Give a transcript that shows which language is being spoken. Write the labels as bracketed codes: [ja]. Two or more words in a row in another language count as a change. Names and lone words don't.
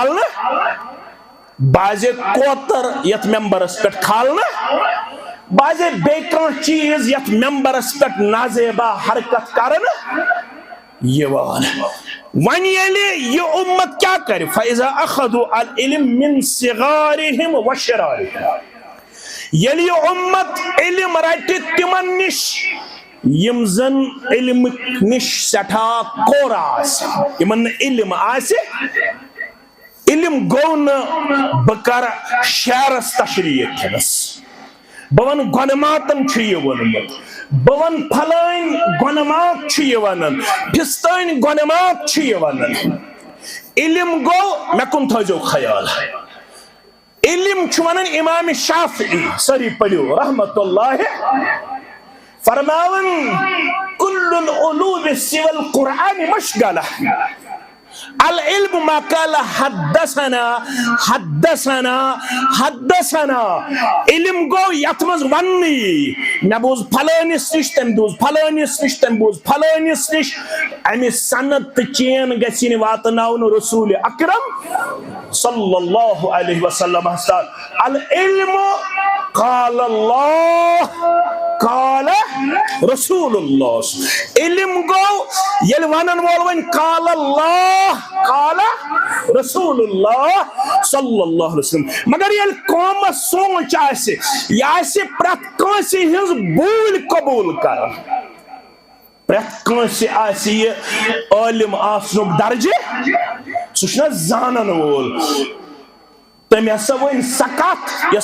[ks] کھالنہٕ بعضے کوتر یتھ ممبرس پٮ۪ٹھ کھالنہٕ بعضے بیٚیہِ کانٛہہ چیٖز یتھ ممبرس پٮ۪ٹھ نازیبا حرکت کرنہٕ یِوان وۄنۍ ییٚلہِ یہِ اُمت کیٛاہ کرِ [ar] فَإِذَا أَخَذُوا الْعِلْمَ مِنْ صِغَارِهِمْ وَشِرَارِهِمْ [ks] ییٚلہِ یہِ اُمت علم رٹہِ تِمن نِش یِم زن علم نِش سٮ۪ٹھاہ کوٚر آسہِ یِمن نہٕ علم آسہِ علم گوٚو نہٕ بہٕ کرٕ شعرس تشریح کھٮ۪نس بہٕ ونہٕ گۄنماتن چھُ یہِ ووٚنمُت بہٕ ونہٕ پھلٲنۍ گۄنمات چھُ یہِ ونان فِستٲنۍ گۄنمات چھُ یہِ ونان علم گوٚو مےٚ کُن تھٲیزیو خیال علم چھُ ونان امام شافعی سٲری پٔرِو [ar] رحمت اللہ [ks] فرماوان [ar] کُلُّ العلوم سوى القرآن مشغلہ العلم ما قال حدثنا حدثنا حدثنا [ks] علم گو یتھ منٛز وننی مےٚ بوٗز پھلٲنِس نِش تٔمۍ بوٗز پھلٲنِس نِش تٔمۍ بوٗز پھلٲنِس نِش امہِ سند تہٕ چین گژھِ نہٕ واتناونہٕ [ar] رسول اکرم صلی اللہ علیہ وسلم العلم قال اللہ قال رسول اللہ [ks] علم گو ییٚلہِ ونن وول وۄنۍ [ar] قال اللہ قال رسول اللہ صلی اللہ علیہ وسلم [ks] مگر ییٚلہِ قومس سونچ آسہِ یہِ آسہِ پرٛٮ۪تھ کٲنٛسہِ ہٕنٛز بوٗلۍ قبوٗل کران پرٛٮ۪تھ کٲنٛسہِ آسہِ یہِ عٲلِم آسنُک درجہِ سُہ چھُنہ زانن وول تٔمۍ ہسا ؤنۍ سۄ کتھ یۄس